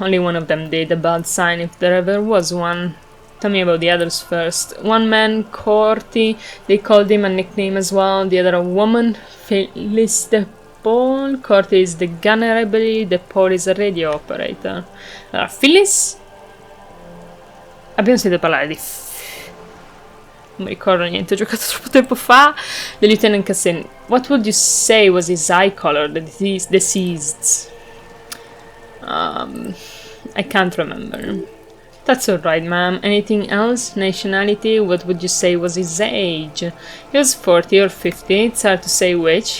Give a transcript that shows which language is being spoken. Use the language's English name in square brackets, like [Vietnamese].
[English] Only one of them did. A bad sign if there ever was one. Tell me about the others first. One man, Corty, they called him a nickname as well. The other a woman, Phyllis de Paul. Corty is the gunner, I believe. De Paul is a radio operator. [Italian] Allora, Phyllis? Abbiamo sentito parlare di... non mi ricordo niente, ho giocato troppo tempo fa. [English] The Lieutenant Cassin. What would you say was his eye color, the deceased? I can't remember. That's alright, ma'am. Anything else? Nationality? What would you say was his age? He was 40 or 50, it's hard to say which.